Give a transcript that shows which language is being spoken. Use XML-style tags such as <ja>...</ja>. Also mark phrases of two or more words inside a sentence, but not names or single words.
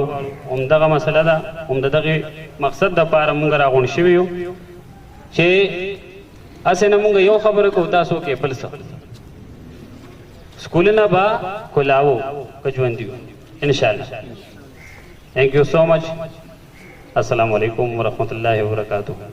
<ps>همدغه مسله ده، هم د دغې مقصد دپاره مونږ راغونډ شوي یو چې هسې نه مونږ یو خبره کوو تاسو کې بل څه. سکولونه به کولاوو که ژوندي وو انشاءالله.</ps> <en>Thank you so much.</en> <ar>السلام علیکم ورحمۃ اللہ وبرکاتہ.</ar>